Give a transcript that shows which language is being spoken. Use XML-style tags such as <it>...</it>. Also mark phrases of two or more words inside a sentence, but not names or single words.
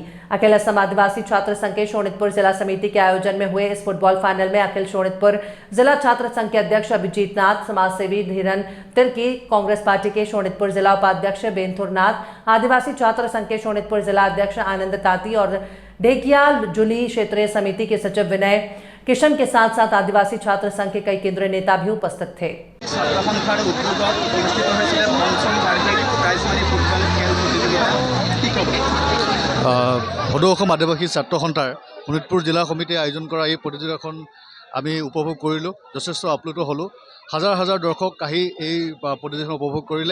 <hi>अखिल असम आदिवासी छात्र संघ के शोणितपुर जिला समिति के आयोजन में हुए इस फुटबॉल फाइनल में अखिल शोणितपुर जिला छात्र संघ के अध्यक्ष अभिजीत नाथ, समाजसेवी धीरन तिर्की, कांग्रेस पार्टी के शोणितपुर जिला उपाध्यक्ष बेनथुर नाथ, आदिवासी छात्र संघ के शोणितपुर जिला अध्यक्ष आनंद ताती और ढेकिया जुली क्षेत्रीय समिति के सचिव विनय किशन के साथ साथ आदिवासी छात्र संघ के कई केंद्रीय नेता भी उपस्थित थे।</hi> <as>সদৌ অসম আদিবাসী ছাত্ৰ সন্থাৰ শোণিতপুৰ জিলা সমিতিয়ে আয়োজন কৰা এই প্ৰতিযোগিতাখন আমি উপভোগ কৰিলোঁ। যথেষ্ট আপ্লুত হ'লোঁ। হাজাৰ হাজাৰ দৰ্শক আহি এই প্ৰতিযোগিতাখন উপভোগ কৰিলে।</as>